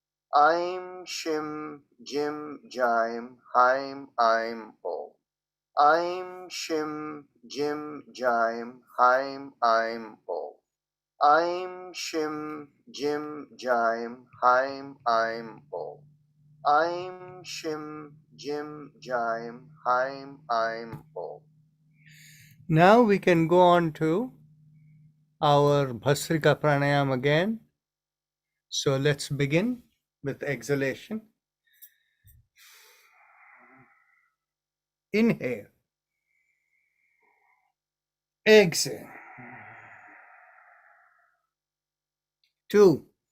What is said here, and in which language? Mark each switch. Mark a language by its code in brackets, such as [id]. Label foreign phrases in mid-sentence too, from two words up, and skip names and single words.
[sa] Aim, Shim, Jim, Jim, Haim, Aim, Om. Aim, Shim, Jim, Jim, Haim, Aim, Om. Aim, Shim, Jim, Jim, Haim, Aim, Om. Aim, Shim, Jim, Jim, Haim, Aim, Om. [en] Now we can go on to our Bhastrika Pranayama again. So let's begin with exhalation. Inhale. Exhale. 2.